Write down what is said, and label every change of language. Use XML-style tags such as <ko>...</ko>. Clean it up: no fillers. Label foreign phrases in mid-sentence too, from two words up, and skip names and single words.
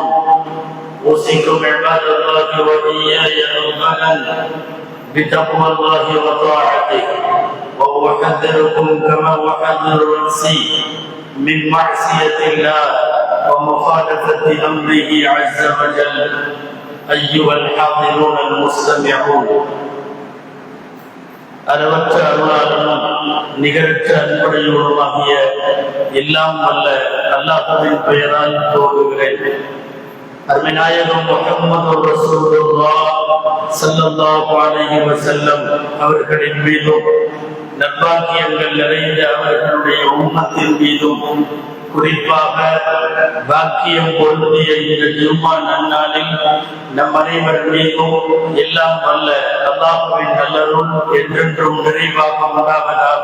<ar>أوصيكم عباد الله وإياي أولا بتقوى الله وطاعته وأحذركم كما أحذر نفسي من معصية الله ومخالفة أمره عز وجل أيها الحاضرون المستمعون</ar> <ta>அளவற்ற அருளாளனும் நிகரற்ற அன்புடையவனுமாகிய எல்லாம் வல்ல அல்லாஹ்வின் பெயரால் துவங்குகிறேன். அருமைநாயகம் முஹம்மது ரசூலுல்லாஹ்</ta> <ar>صلى الله عليه وسلم</ar> <ta>அவர்களின் மீதும் நற்பாக்கியங்கள் நிறைந்த அவர்களுடைய உம்மத்தின் மீதும் குறிப்பாக பாக்கியம் பொருந்திய இந்த ஜும்மா நன்னாளில் நம் அனைவர் மீதும் எல்லாம் வல்ல அல்லாஹ்வின் நல்லருள் என்றென்றும் நிறைவாக உண்டாவதாக.</ta>